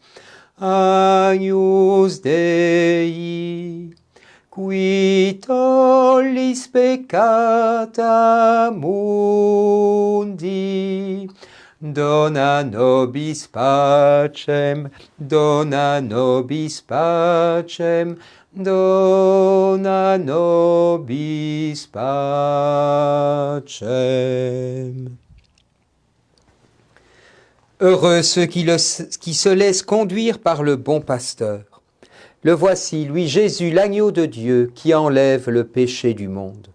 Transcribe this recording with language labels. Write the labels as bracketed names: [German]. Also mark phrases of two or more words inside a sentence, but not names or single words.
[Latin] Agnus Dei, qui tollis peccata mundi, dona nobis pacem, dona nobis pacem, dona nobis pacem. [French] Heureux ceux qui se laissent conduire par le bon pasteur. Le voici, lui Jésus, l'agneau de Dieu, qui enlève le péché du monde.